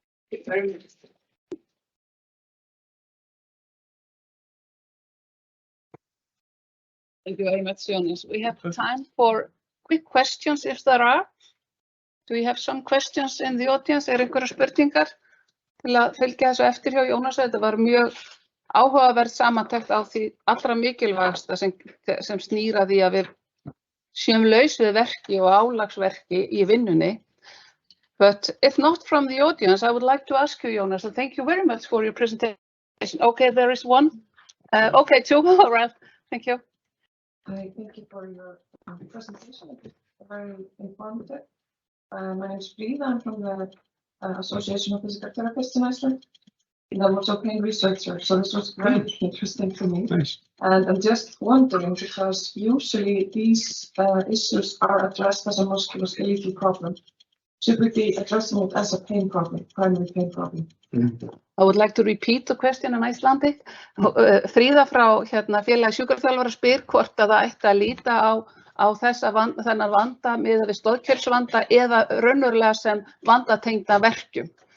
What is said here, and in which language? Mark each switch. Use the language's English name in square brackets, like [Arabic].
[English] Thank you very much. Thank you very much, Jonas. We have time for quick questions if there are. Do we have some questions in the audience? [Icelandic] Einhverjar spurningar til að fylgja þessu eftir hjá Jónas? Þetta var mjög áhugaverð samantekt á því allra mikilvægasta sem snýr að því að við séum laus við verki og álagsverki í vinnunni. [English] But if not from the audience, I would like to ask you, Jonas, and thank you very much for your presentation. Okay, there is one. Okay, two. All right. Thank you. Thank you for your presentation. Very informative. My name is Fríða. I'm from the Association of Physical Therapists in Iceland. And I'm also a pain researcher, so this was very interesting for me. Nice. And I'm just wondering, because usually these issues are addressed as a musculoskeletal problem. Should we be addressing it as a pain problem, primary pain problem? I would like to repeat the question in Icelandic. [Icelandic] Fríða frá félags sjúkraþjálfara spyr hvort að það ætti að líta á þennan vanda miðað við stoðkerfisvanda eða raunverulega sem vandatengda verkjum.